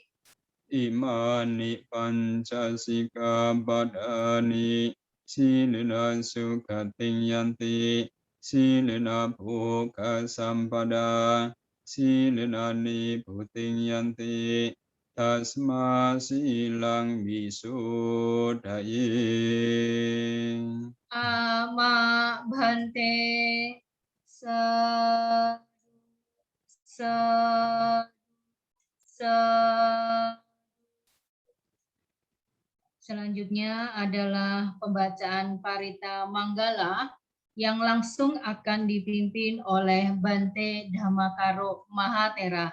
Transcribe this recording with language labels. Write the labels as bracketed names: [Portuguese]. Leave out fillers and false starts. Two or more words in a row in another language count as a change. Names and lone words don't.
[Pali] Imani pancasika padani silena sukating yanti silena bhoga sampada silena niputing yanti tasma silang visuddhaye. Ama bhante sa [Indonesian] Selanjutnya adalah pembacaan Parita Manggala yang langsung akan dipimpin oleh Bante Dhammakaro Mahatera.